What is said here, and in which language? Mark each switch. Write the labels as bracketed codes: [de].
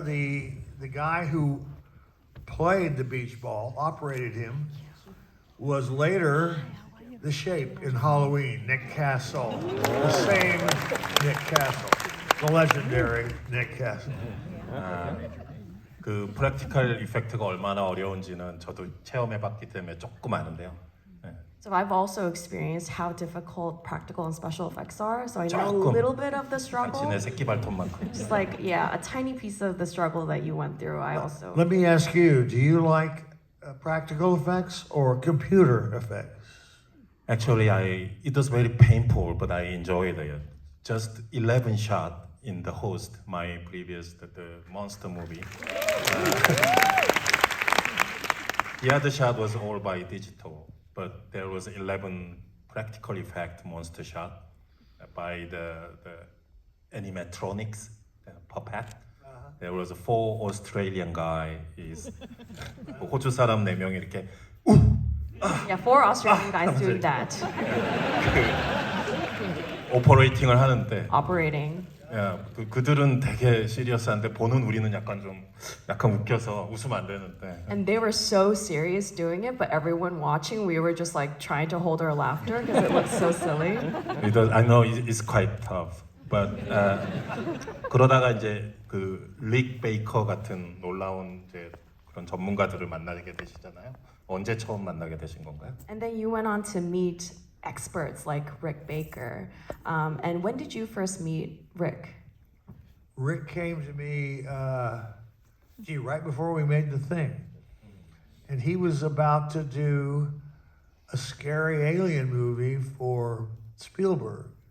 [en] The guy who played the beach ball, operated him, was later the shape in Halloween, Nick Castle, the same Nick Castle, the legendary Nick Castle. [ko] 그 프랙티컬 이펙트가 얼마나 어려운지는 저도 체험해봤기 때문에 조금 아는데요. 네. [en] So I've also experienced how difficult practical and special effects are. So I know a [ko] 조금. [en] little bit of the struggle. [ko] 당신의 새끼 발톱만큼. [en] Just like, yeah, a tiny piece of the struggle that you went through. I also. Let me ask you, do you like practical effects or computer effects? Actually, it was very painful, but I enjoyed it. Just 11 shot in the host, my previous the monster movie. The other shot was all by digital, but there was 11 practical effect monster shot by the animatronics puppet. There was 4 Australian guy. [ko] 호주 사람 4명이 이렇게 [en] Yeah, 4 Australian guys doing that. [ko] 오퍼레이팅을 하는데 [en] Operating. [ko] 그들은 되게 시리어스한데 보는 우리는 약간 웃겨서 웃으면 안 되는데. [en] And they were so serious doing it, but everyone watching, we were just like trying to hold our laughter because it looked so silly. I know it's quite tough, but [ko] 그러다가 이제 그 릭 베이커 같은 놀라운 이제 그런 전문가들을 만나게 되시잖아요. 언제 처음 만나게 되신 건가요? [en] And then you went on to meet experts like Rick Baker. And when did you first meet Rick? Rick came to me, right before we made the thing. And he was about to do a scary alien movie for Spielberg.